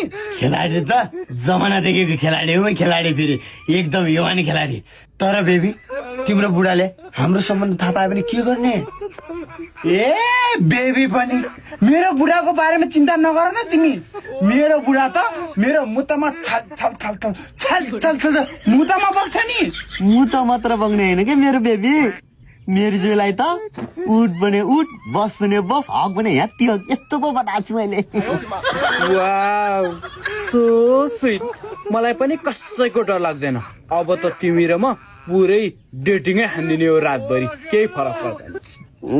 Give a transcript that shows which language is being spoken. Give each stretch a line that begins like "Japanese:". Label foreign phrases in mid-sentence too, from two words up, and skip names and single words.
Nepali: खेलाडी त जमानादेखिको खेलाडी हो खेलाडी फेरि एकदम युवानी खेलाडी तर बेबी तिम्रो बुढाले हाम्रो सम्बन्ध थाहा पायो भने के गर्ने ए बेबी पनि मेरो बुढाको बारेमा चिन्ता नगर न तिमी मेरो बुढा त मेरो मुतमा छल छल छल छल छल छल मुतमा बग्छ नि म त मात्र बग्ने होइन क्या मेरो बेबी मेरो जोलाई त उठ भने उठ बस भने बस हक भने ह्याप्पी हक यस्तो पो बनाएको छु मैले वाउ
English: so sweet
Nepali: मलाई पनि कसैको डर लाग्दैन अब त तिमी र म पुरै डेटिङै हान्दिने हो रातभरि केही फरक पर्दैन